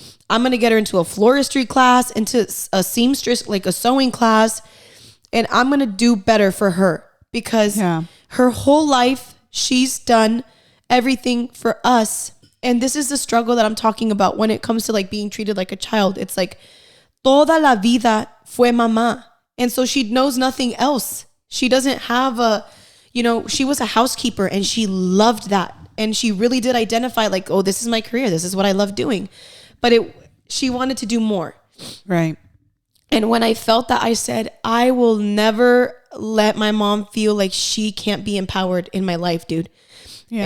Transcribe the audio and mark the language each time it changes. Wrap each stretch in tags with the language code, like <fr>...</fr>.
<en>I'm going to get her into a floristry class, into a seamstress, like a sewing class. And I'm going to do better for her because her whole life, she's done everything for us. And this is the struggle that I'm talking about when it comes to like being treated like a child. It's like,</en> <es>toda la vida fue mamá.</es> <en>And so she knows nothing else. She doesn't have a, you know, she was a housekeeper and she loved that. And she really did identify like, oh, this is my career. This is what I love doing. But she wanted to do more. Right. And when I felt that, I said, I will never let my mom feel like she can't be empowered in my life, dude. Yeah.</en>